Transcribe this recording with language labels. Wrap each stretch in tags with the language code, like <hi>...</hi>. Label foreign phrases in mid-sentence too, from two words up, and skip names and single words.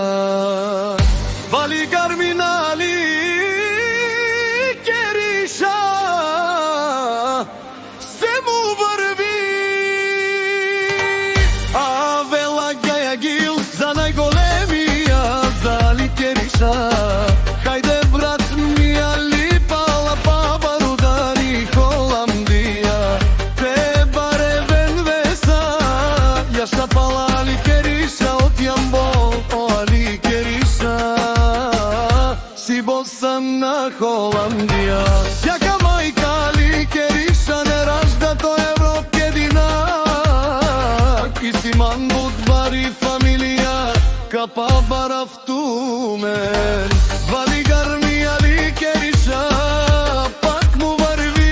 <rom>Вали гарминали ликериша,</rom> <bg>се му врви.</bg> <rom>А вела Гаја Гил</rom> <bg>за најголемија за</bg> <rom>ликериша. Хајде брат ми алипала баба Рудари Холандија. Те баре вен веса, ја штапала ликериша од Јамбол, о ликериша. Си босан на Холандија.</rom> <bg>Сјака мајка ликериша не ражда, тој Европ единак.</bg> <rom>И си мандут бари фамилија, капа барав тумен. Вали гармија ликериша,</rom> <bg>пак му врви.</bg>